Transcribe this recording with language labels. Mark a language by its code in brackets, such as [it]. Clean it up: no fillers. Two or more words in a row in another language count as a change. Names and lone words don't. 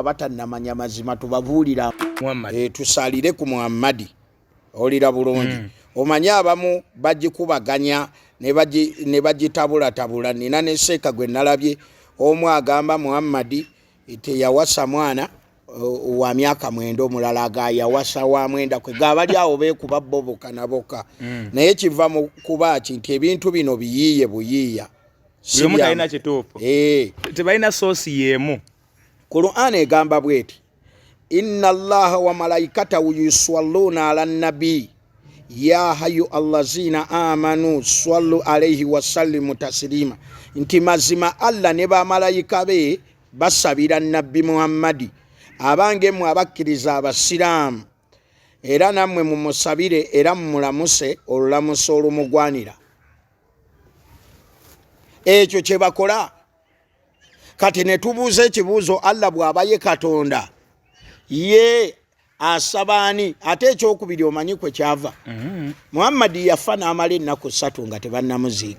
[lg] abatannamanya mazima tubabuulira tusalire ku Muhamadi olira bulungi omanye abamu bagikubaganya ne bagitabulatabula nina ne Sheik gwe nalabye omu agamba Muhamadi teyawasa mwana wa myaka 9 omulala agayawasa wa mwenda kwe gabali awo beekuba boboka naboka naye kiva mu kuba nti ebintu bino biyiiye buyiiya simu talina kituufu tebalina soosi yeemu Qur'an egamba bweti [ar] إن الله وملائكته يصلون على النبي يا أيها الذين آمنوا صلوا عليه وسلموا تسليما [lg] nti mazima Allah ne bamalayika be basabira nabbi Muhammadi abange mu abakkiriza abasiraamu era nammwe mumusabire era mumulamuse olulamuso olumugwanira ekyo kye bakola kati ne tubuuza ekibuuzo Allah bw'abaye Katonda ye asabani ate ekyokubiri omanyi kwe kyava Muhammadi yafa n'amala ennaku 3 nga tebannamuziika